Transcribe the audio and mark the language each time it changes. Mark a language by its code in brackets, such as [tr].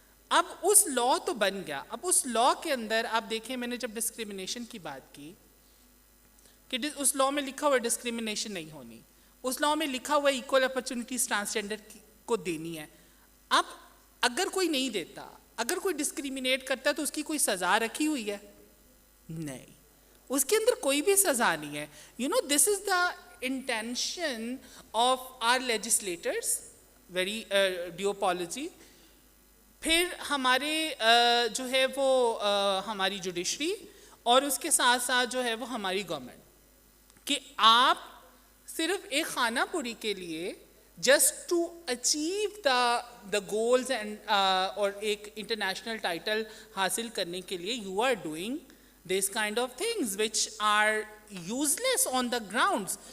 [ur] اب اس لا تو بن گیا. اب اس لا کے اندر آپ دیکھیں, میں نے جب ڈسکریمنیشن کی بات کی کہ اس لا میں لکھا ہوا ڈسکریمنیشن نہیں ہونی, اس لا میں لکھا ہوا ایکول اپرچونٹیز ٹرانسجینڈر کو دینی ہے. اب اگر کوئی نہیں دیتا, اگر کوئی ڈسکریمنیٹ کرتا ہے تو اس کی کوئی سزا رکھی ہوئی ہے؟ نہیں, اس کے اندر کوئی بھی سزا نہیں ہے. [en] This is the intention of our legislators, very due apology. [ur] پھر ہمارے جو ہے وہ ہماری جوڈیشری اور اس کے ساتھ ساتھ جو ہے وہ ہماری گورنمنٹ کہ آپ صرف ایک خانہ پوری کے لیے [en] just to achieve the goals and [ur] اور ایک انٹرنیشنل ٹائٹل حاصل کرنے کے لیے [en] You are doing this kind of things which are useless on the grounds.